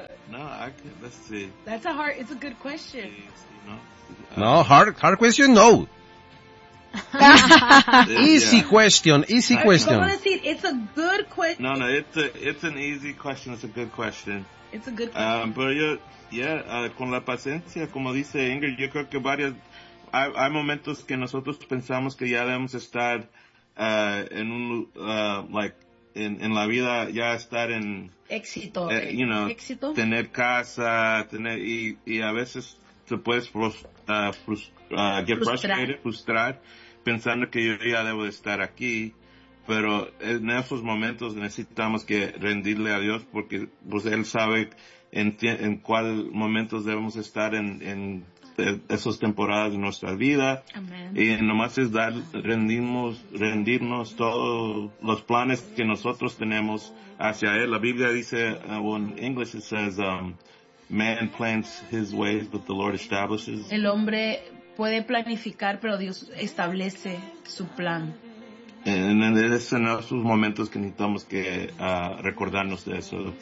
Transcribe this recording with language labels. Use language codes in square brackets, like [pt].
[en] No, that's a hard, it's a good question. No, hard question, no. Easy question. I want to see, it's a good question. No, it's an easy question, it's a good question. It's a good question. [es] Pero yo, con la paciencia, como dice Ingrid, yo creo que hay momentos que nosotros pensamos que ya debemos estar en un, en la vida, ya estar en... Éxito. Éxito. Tener casa, y a veces te puedes frustrar, pensando que yo ya debo de estar aquí, pero en esos momentos necesitamos que rendirle a Dios, porque pues Él sabe en cuál momentos debemos estar en esas temporadas de nuestra vida. Amén. Y nomás es rendirnos todos los planes que nosotros tenemos hacia Él. La Biblia dice, [en] well, in English it says, man plans his ways, but the Lord establishes. [es] El hombre puede planificar, pero Dios establece su plan. Es en esos momentos que necesitamos que recordarnos de eso.